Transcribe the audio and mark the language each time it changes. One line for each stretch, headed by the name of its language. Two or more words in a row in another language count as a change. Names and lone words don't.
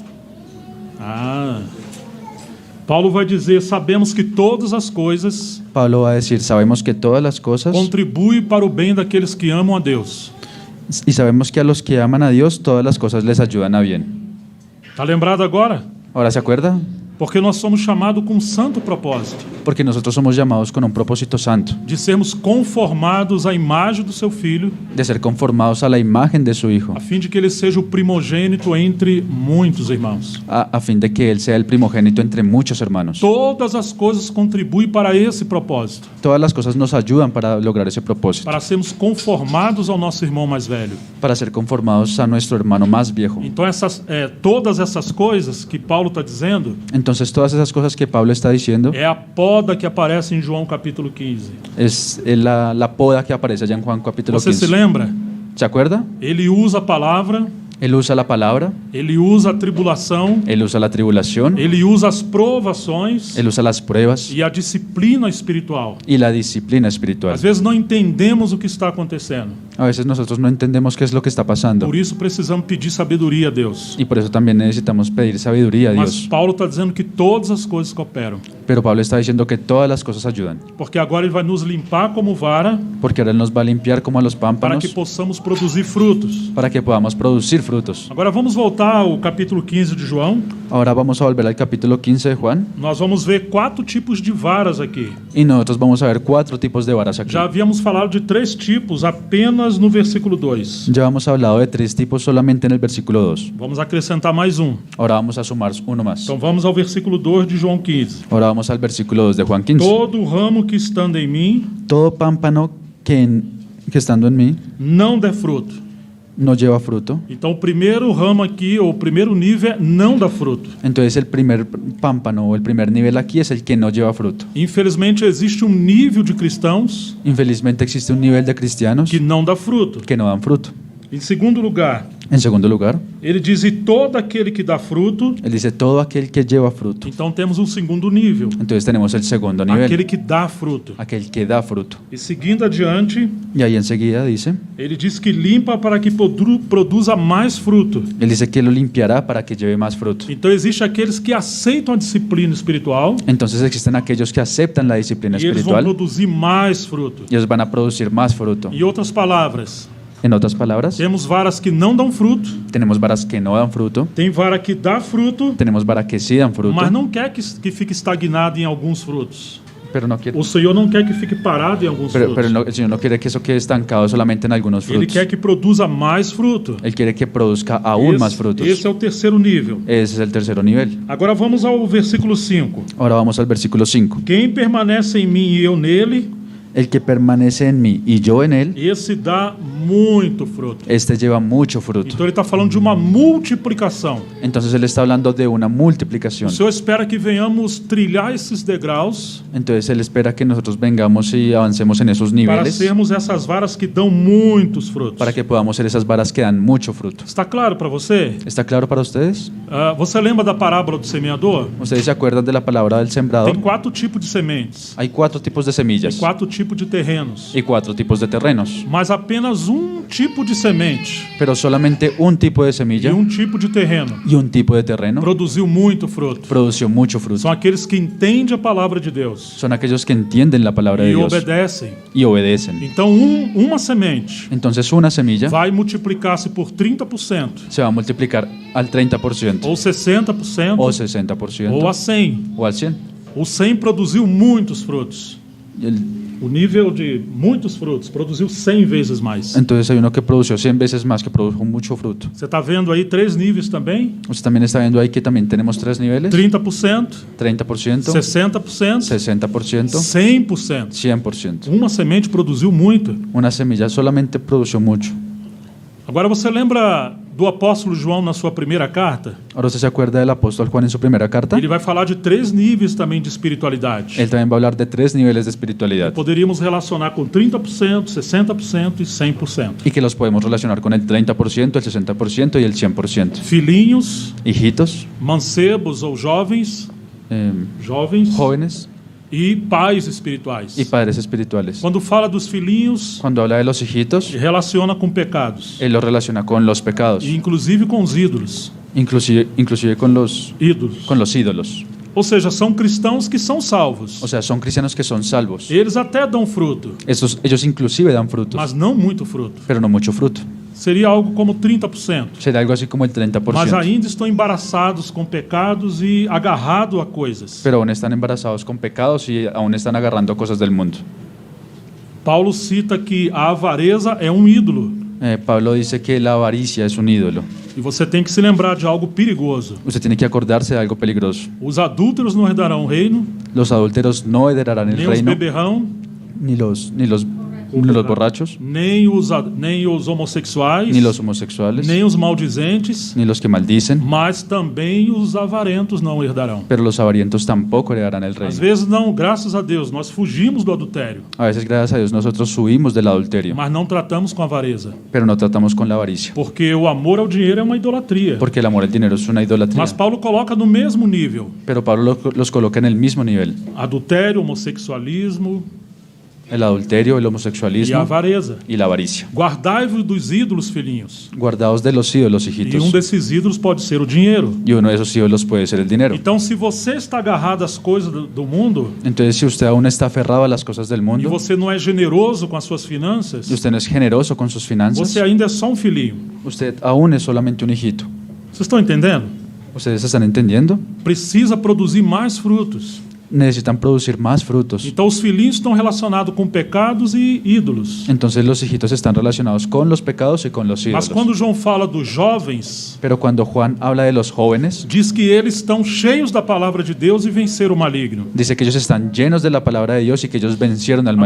Portuguese: Paulo vai dizer: sabemos que todas as coisas
Spanish: Pablo va a decir, sabemos que todas las cosas,
Portuguese: contribuem para o bem daqueles que amam a Deus.
Spanish: y sabemos que a los que aman a Dios, todas las cosas les ayudan a bien.
Portuguese: Está lembrado agora?
Spanish: ¿Ahora se acuerda?
Portuguese: Porque nós somos chamados com um santo propósito
Spanish: Porque nosotros somos llamados con un propósito santo,
Portuguese: de sermos conformados à imagem do seu Filho,
Spanish: de ser conformados a la imagen de su Hijo,
Portuguese: a fim de que ele seja o primogênito entre muitos irmãos.
Spanish: a fin de que Él sea el primogénito entre muchos hermanos.
Portuguese: Todas as coisas contribuem para esse propósito,
Spanish: Todas las cosas nos ayudan para lograr ese propósito,
Portuguese: para sermos conformados ao nosso irmão mais velho.
Spanish: para ser conformados a nuestro hermano más viejo.
Portuguese: Então todas essas coisas que Paulo está dizendo
Spanish: Entonces, todas esas cosas que Pablo está diciendo
Portuguese: é a poda que aparece em João capítulo 15.
Spanish: es la poda que aparece allá en Juan capítulo
Portuguese: Você se
Spanish: 15.
Portuguese: lembra?
Spanish: ¿Se acuerda?
Portuguese: Ele usa a palavra,
Spanish: Él usa la palabra,
Portuguese: ele usa a tribulação,
Spanish: Él usa la tribulación,
Portuguese: ele usa as provações
Spanish: Él usa las pruebas
Portuguese: e a disciplina espiritual.
Spanish: y la disciplina espiritual.
Portuguese: Às vezes não entendemos o que está acontecendo.
Spanish: A veces nosotros no entendemos qué es lo que está pasando
Portuguese: Por isso precisamos pedir sabedoria a Deus.
Spanish: y por eso también necesitamos pedir sabiduría a
Portuguese: Mas
Spanish: Dios.
Portuguese: Paulo está dizendo que todas as coisas cooperam.
Spanish: Pero Pablo está diciendo que todas las cosas ayudan,
Portuguese: Porque agora ele vai nos limpar como vara
Spanish: porque ahora Él nos va a limpiar como a los
Portuguese: para
Spanish: pámpanos
Portuguese: que possamos produzir frutos.
Spanish: para que podamos producir frutos.
Portuguese: Agora vamos voltar ao capítulo 15 de João.
Spanish: Ahora vamos a volver al capítulo 15 de Juan
Portuguese: Nós vamos ver 4 tipos de varas aqui.
Spanish: y nosotros vamos a ver 4 tipos de varas aquí.
Portuguese: Já havíamos falado de 3 tipos apenas no versículo 2.
Spanish: Ya hemos hablado de 3 tipos solamente en el versículo 2.
Portuguese: Vamos acrescentar mais um.
Spanish: Ahora vamos a sumar uno más.
Portuguese: Então vamos ao versículo 2 de João 15.
Spanish: Ahora vamos al versículo 2 de Juan 15.
Portuguese: Todo ramo que estando em mim
Spanish: Todo pámpano que estando en mí
Portuguese: não dê fruto.
Spanish: no lleva fruto.
Portuguese: Então o primeiro ramo aqui, ou o primeiro nível é não dá fruto.
Spanish: Entonces el primer pámpano o el primer nivel aquí es el que no lleva fruto.
Portuguese: Infelizmente existe um nível de cristãos
Spanish: Infelizmente existe un nivel de cristianos
Portuguese: que não dá fruto.
Spanish: que no dan fruto.
Portuguese: Em segundo lugar,
Spanish: En segundo lugar,
Portuguese: ele diz: e todo aquele que dá fruto.
Spanish: él dice todo aquel que lleva fruto.
Portuguese: Então temos um segundo nível,
Spanish: Entonces tenemos el segundo nivel,
Portuguese: aquele que dá fruto.
Spanish: aquel que da fruto.
Portuguese: E seguindo adiante,
Spanish: Y ahí enseguida dice,
Portuguese: ele diz que limpa para que produza mais fruto.
Spanish: él dice que lo limpiará para que lleve más fruto.
Portuguese: Então existe aqueles que aceitam a disciplina espiritual
Spanish: Entonces existen aquellos que aceptan la disciplina
Portuguese: e eles vão
Spanish: espiritual
Portuguese: produzir mais fruto.
Spanish: y ellos van a producir más fruto.
Portuguese: Em outras palavras,
Spanish: En otras palabras,
Portuguese: temos varas que não dão fruto,
Spanish: tenemos varas que no dan fruto,
Portuguese: tem vara que dá fruto,
Spanish: tenemos varas que sí dan fruto,
Portuguese: mas não quer que fique estagnado em alguns frutos.
Spanish: pero no quiere,
Portuguese: O Senhor não quer que fique parado em alguns
Spanish: pero
Portuguese: frutos.
Spanish: el Señor no quiere que eso quede estancado solamente en algunos
Portuguese: Ele
Spanish: frutos.
Portuguese: quer que produza mais fruto.
Spanish: Él quiere que produzca aún más frutos.
Portuguese: Esse é o terceiro nível.
Spanish: Ese es el tercer nivel.
Portuguese: Agora vamos ao versículo 5.
Spanish: Ahora vamos al versículo 5.
Portuguese: Quem permanece em mim e eu nele,
Spanish: El que permanece en mí y yo en él,
Portuguese: esse dá muito fruto.
Spanish: este lleva mucho fruto.
Portuguese: Então ele está falando de uma multiplicação.
Spanish: Entonces él está hablando de una
Portuguese: O
Spanish: multiplicación.
Portuguese: Senhor espera que venhamos trilhar esses degraus
Spanish: Entonces él espera que nosotros vengamos y avancemos en esos
Portuguese: para
Spanish: niveles
Portuguese: sermos essas varas que dão muitos frutos.
Spanish: para que podamos ser esas varas que dan mucho fruto.
Portuguese: Está claro para você?
Spanish: ¿Está claro para ustedes?
Portuguese: Você lembra da parábola do semeador?
Spanish: ¿Ustedes se acuerdan de la palabra del sembrador?
Portuguese: Tem 4 tipos de sementes,
Spanish: Hay 4 tipos de
Portuguese: tem
Spanish: semillas
Portuguese: 4 tipos de terrenos,
Spanish: y 4 tipos de terrenos,
Portuguese: mas apenas um tipo de semente
Spanish: pero solamente un tipo de
Portuguese: e
Spanish: semilla
Portuguese: um tipo de terreno
Spanish: y un tipo de terreno
Portuguese: produziu muito fruto.
Spanish: produció mucho fruto.
Portuguese: São aqueles que entendem a palavra de Deus
Spanish: Son aquellos que entienden la palabra de
Portuguese: e
Spanish: Dios
Portuguese: obedecem.
Spanish: y obedecen.
Portuguese: Então, uma semente
Spanish: Entonces una semilla
Portuguese: vai multiplicar-se por 30%,
Spanish: se va a multiplicar al 30%,
Portuguese: ou 60%,
Spanish: o 60%,
Portuguese: ou a 100%.
Spanish: o al 100%.
Portuguese: O 100 produziu muitos frutos.
Spanish: Y el-
Portuguese: O nível de muitos frutos produziu 100 vezes mais.
Spanish: Entonces hay uno que produció 100 veces más, que produjo mucho fruto.
Portuguese: Você está vendo aí 3 níveis também?
Spanish: Usted también está viendo ahí que también tenemos 3 niveles:
Portuguese: 30%,
Spanish: 30%,
Portuguese: 60%,
Spanish: 60%,
Portuguese: 100%.
Spanish: 100%.
Portuguese: Uma semente produziu muito.
Spanish: Una semilla solamente produjo mucho.
Portuguese: Agora você lembra do apóstolo João na sua primeira carta?
Spanish: Ahora usted se acuerda del apóstol Juan en su primera carta.
Portuguese: Ele vai falar de 3 níveis também de espiritualidade.
Spanish: Él también va a hablar de 3 niveles de espiritualidad
Portuguese: Poderíamos relacionar com 30%, 60% e 100%.
Spanish: y que los podemos relacionar con el 30%, el 60% y el 100%.
Portuguese: Filhinhos,
Spanish: Hijitos,
Portuguese: mancebos ou jovens,
Spanish: eh, jóvenes
Portuguese: e pais espirituais.
Spanish: y padres espirituales.
Portuguese: Quando fala dos filhinhos,
Spanish: Cuando habla de los hijitos,
Portuguese: relaciona com pecados,
Spanish: él los relaciona con los pecados,
Portuguese: e inclusive com os ídolos.
Spanish: inclusive con los ídolos.
Portuguese: Ou seja, são cristãos que são salvos.
Spanish: O sea, son cristianos que son salvos.
Portuguese: Eles até dão fruto,
Spanish: Ellos inclusive dan frutos,
Portuguese: mas não muito fruto.
Spanish: pero no mucho fruto.
Portuguese: Seria algo como 30%.
Spanish: Sería algo así como el 30%.
Portuguese: Mas ainda estão embaraçados com pecados e agarrados a coisas.
Spanish: Pero aún están embarazados con pecados y aún están agarrando cosas del mundo.
Portuguese: Paulo cita que a avareza é um ídolo.
Spanish: Pablo dice que la avaricia es un ídolo.
Portuguese: E você tem que se lembrar de algo perigoso.
Spanish: Usted tiene que acordarse de algo peligroso.
Portuguese: Os adúlteros não herdarão o reino,
Spanish: Los adúlteros no heredarán el
Portuguese: nem os
Spanish: reino,
Portuguese: beberrão,
Spanish: ni los borrachos,
Portuguese: nem os homossexuais,
Spanish: ni los homosexuales,
Portuguese: nem os maldizentes,
Spanish: ni los que maldicen,
Portuguese: mas também os avarentos não herdarão.
Spanish: pero los avarientos tampoco heredarán el
Portuguese: Às
Spanish: reino.
Portuguese: vezes não, graças a Deus, nós fugimos do adultério,
Spanish: A veces, gracias a Dios, nosotros huimos del adulterio,
Portuguese: mas não tratamos com a avareza,
Spanish: pero no tratamos con la avaricia,
Portuguese: porque o amor ao dinheiro é uma idolatria.
Spanish: porque el amor al dinero es una idolatría.
Portuguese: Mas Paulo coloca no mesmo nível:
Spanish: Pero Pablo los coloca en el mismo nivel:
Portuguese: adultério, homossexualismo
Spanish: el adulterio, el
Portuguese: e a
Spanish: homosexualismo
Portuguese: avareza.
Spanish: y la avaricia.
Portuguese: Guardai-vos dos ídolos, filhinhos.
Spanish: Guardaos de los ídolos,
Portuguese: E
Spanish: hijitos.
Portuguese: desses ídolos pode ser o dinheiro.
Spanish: Y uno de esos ídolos puede ser el dinero.
Portuguese: Então, se você está agarrado às coisas do mundo
Spanish: Entonces, si usted aún está aferrado a las cosas del
Portuguese: e
Spanish: mundo,
Portuguese: você não é generoso com as suas finanças,
Spanish: y usted no es generoso con sus finanzas,
Portuguese: você ainda é só um filhinho.
Spanish: usted aún es solamente un hijito.
Portuguese: Vocês estão entendendo?
Spanish: ¿Ustedes están entendiendo?
Portuguese: Precisa produzir mais frutos.
Spanish: necesitan producir más frutos.
Portuguese: Então os filhinhos estão relacionados com pecados e ídolos.
Spanish: Entonces los hijitos están relacionados con los pecados y con los
Portuguese: Mas
Spanish: ídolos.
Portuguese: quando João fala dos jovens,
Spanish: Pero cuando Juan habla de los jóvenes,
Portuguese: diz que eles estão cheios da palavra de Deus e venceram o maligno.
Spanish: dice que ellos están llenos de la palabra de Dios y que ellos vencieron al